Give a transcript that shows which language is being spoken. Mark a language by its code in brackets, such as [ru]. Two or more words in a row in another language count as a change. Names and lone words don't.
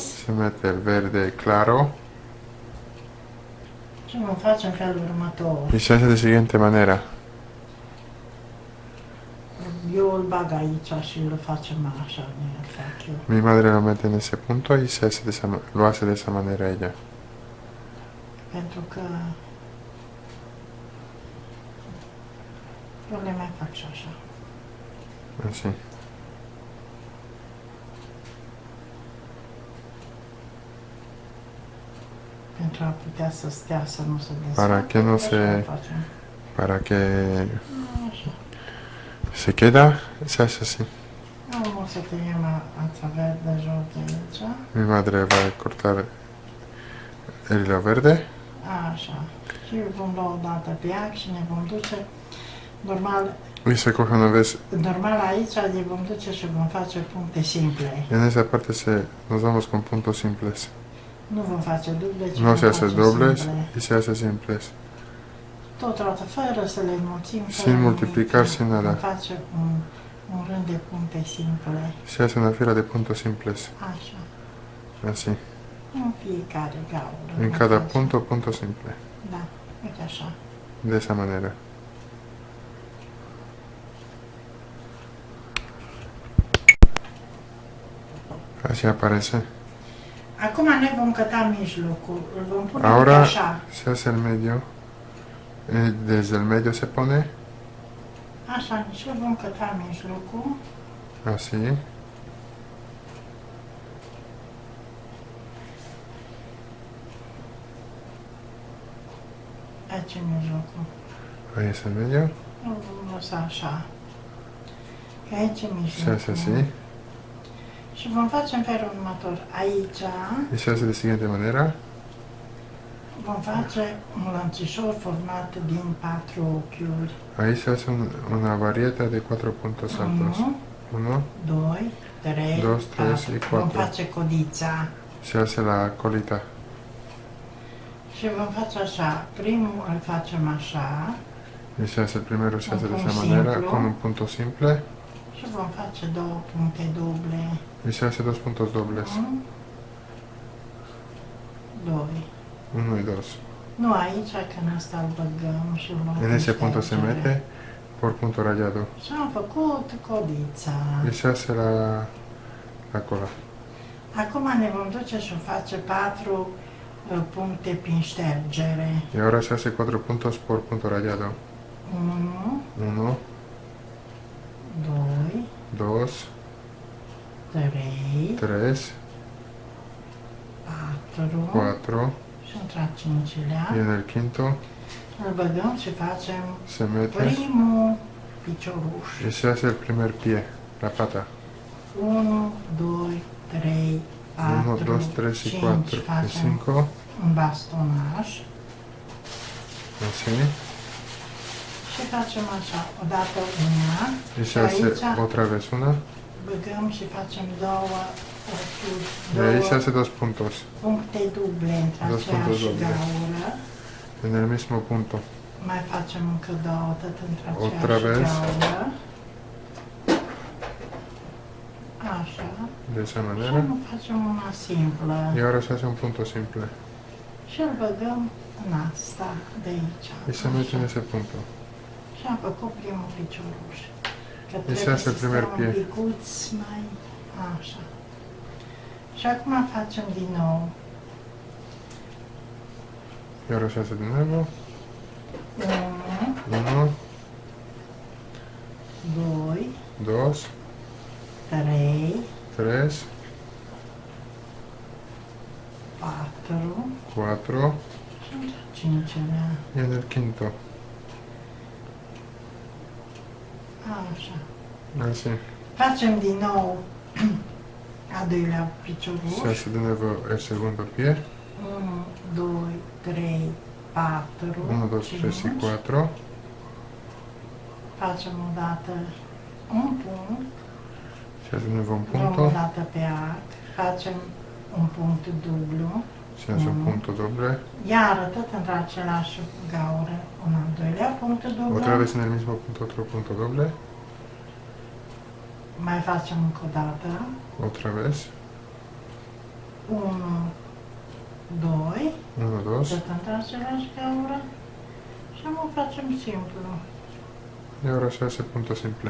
[es] se mete el verde claro. [ro] și vom face în felul următor. [es] Y se hace de siguiente manera. [ro] Eu îl bag aici și îl facem așa, îl fac eu. [es] Mi madre lo mete en ese punto y se hace lo hace de esa manera ella. [ro] Pentru că eu le mai fac și așa. [es] Así. [ro] Pentru a putea să stea, să nu se desfacă. [es] Para que no [ro] Așa [es] se- [ro] facem. [es] Para que [ro] Așa. [es] se queda, se hace así. [ro] Am o să tăiem ața verde jos de aici. Mi madre va a cortar el hilo verde Așa. Și vom lua o dată pe ea și ne vom duce. Normal, [es] y se coge una vez. [ro] normal aici ne vom duce și vom face puncte simple. [es] En esa parte nos vamos con puntos simples. [ro] Nu vom face duble, ci [es] No [ro] vom [es] se hace [ro] face [es] dobles [ro] simple. [es] y se hace simples. [ro] Tot roată, fără să le înmulțim. [es] Sin [ro] fără [es] multiplicar, [ro] nimic. [es] sin nada. [ro] Vom face un rând de puncte simple. [es] Se hace una fila de puntos simples. [ro] Așa. [es] Así. [ro] În fiecare gaură. [es] En [ro] vom [es] cada [ro] face. [es] punto, punto simple. [ro] Da, uite așa. [es] De esa manera. Así aparece. [ro] Acum ne vom căta mijlocul. Îl vom pune [es] Ahora [ro] așa. [es] se hace el medio. Desde el medio se pone [ro] Așa, și îl vom căta mijlocul. [es] así. [ro] Aici e mijlocul. [es] Ahí es el medio. [ro] Îl vom lăsa așa. Că aici e [es] Se [ro] mijlocul. [es] hace así. [ro] Și vom face în felul următor. Aici [es] Y se hace de siguiente manera. [ro] vom face un lănțișor format din 4 ochiuri. [es] Ahí se hace una varieta de 4 puntos altos. [ro] 1, [es] 1, [ro] 2, 3, [es] 2, 3 și 4. [ro] Vom face codița. [es] Se hace la colita. [ro] Și vom face așa. Primul îl facem așa. [es] Y se hace el primero, se Un hace de esa punto manera, simple. con un punto simple. [ro] Și vom face 2 puncte duble. [es] Y se hace 2 puntos dobles. [ro] 1, 2. [es] 1 y 2. [ro] Nu aici, că în asta îl băgăm și îl luăm [es] En [ro] cu [es] ese punto se [ro] ștergere. [es] mete por punto rayado. [ro] Și am făcut codița. [es] Y se hace la cola. [ro] Acum ne vom duce și face 4 puncte prin ștergere. [es] Y ahora se hace 4 puntos por punto rayado. [ro] 1, [es] 1, [ro] 2, [es] 2, [ro] 3, [es] 3, [ro] 4 [es] 4. [ro] și într-a cincilea. [es] Y en el quinto [ro] Îl băgăm și facem [es] se mete [ro] primul picioruș. [es] y se hace el primer pie, la pata. [ro] 1, 2, 3, 4, [es] 1, 2, 3 y [ro] 5 [es] 4 y [ro] facem [es] 5. [ro] un bastonaj [es] Así. [ro] și facem așa, odată una [es] Y [ro] și [es] se hace [ro] aici [es] otra vez una. [ro] băgăm și facem două ochiuri, [es] Y ahí se [ro] două [es] hace 2 puntos. [ro] puncte duble între [es] Dos punctos [ro] aceeași [es] dobles. [ro] gaură. [es] En el mismo punto. [ro] Mai facem încă două, tot între [es] Otra [ro] aceeași [es] vez. [ro] gaură. Așa. [es] De esa [ro] Și [es] manera. [ro] nu facem una simplă. [es] Y ahora se hace un punto simple. [ro] Și îl băgăm în asta de aici. [es] Y se mete en ese punto. [ro] Și am făcut primul picioruș. Că [es] se [ro] trebuie [es] hace el [ro] să [es] primer [ro] stea [es] pie. [ro] un picuț mai așa. Și acum facem din nou [es] Y ahora se hace de nuevo. [ro] 1, [es] 1, [ro] 2, [es] 2, [ro] 3, [es] 3, [ro] 4 [es] 4 [ro] și 5-lea. [es] y en el quinto. [ro] Așa. [es] Así. [ro] Facem din nou a doilea [es] Se [ro] picioruș. [es] hace de nuevo el segundo pie. [ro] 1, 2, 3, 4, [es] 1, 2, 3 y 4. [ro] Facem o dată un punct, [es] Se hace de nuevo un [ro] luăm o [es] punto. [ro] dată pe arc, facem un punct dublu, [es] Se hace un punto doble. [ro] iar tot într același gaură, un al doilea punct dublu, [es] Otra vez en el mismo punto, otro punto doble. [ro] mai facem încă o dată, [es] Otra vez. [ro] 1, 2, [es] 1, 2. [ro] tot într același gaură și o facem simplu. [es] Y ahora se hace punto simple.